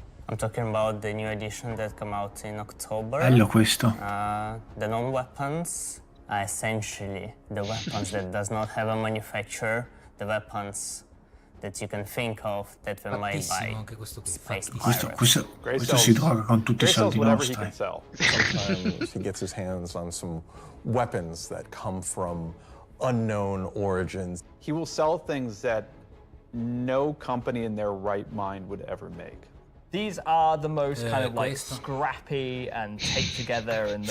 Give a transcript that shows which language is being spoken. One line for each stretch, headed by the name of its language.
English: I'm talking about the new edition that come out in October.
Italian: Bello questo.
English: The non-weapons are essentially the weapons that does not have a manufacturer, the weapons that you can think of that were made by space pirates.
Italian: Questo si droga con tutti i soldi nostri.
English: Sometimes he gets his hands on some weapons that come from unknown origins. He will sell things that no company in their right mind would ever make. These are the most kind of like scrappy and take together and the